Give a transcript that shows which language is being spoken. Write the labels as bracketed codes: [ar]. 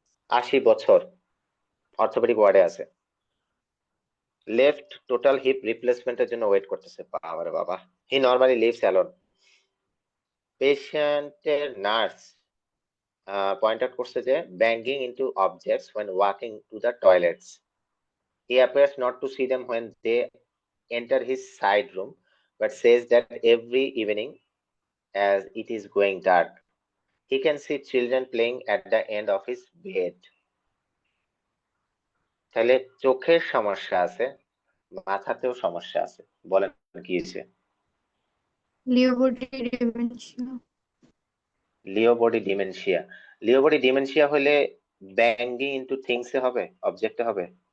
[bn] 80 বছর, অর্থোপেডিক ওয়ার্ডে আছে, লেফট টোটাল হিপ রিপ্লেসমেন্টের জন্য ওয়েট করতেছে। বাবারে বাবা। [en] He normally lives alone. [bn] পেশেন্টের নার্স পয়েন্ট আউট করছে যে [en] Banging into objects when walking to the toilets. He appears not to see them when they enter his side room, but says that every evening as it is going dark, he can see children playing at the end of his bed. [bn] তাহলে চোখের সমস্যা আছে, মাথাতেও সমস্যা আছে, বলেন কি হয়েছে? লিওবডি dementia. লিওবডি dementia. লিওবডি dementia হলে ব্যাঙ্গিং ইনটু থিংস এ হবে, অবজেক্টে হবে?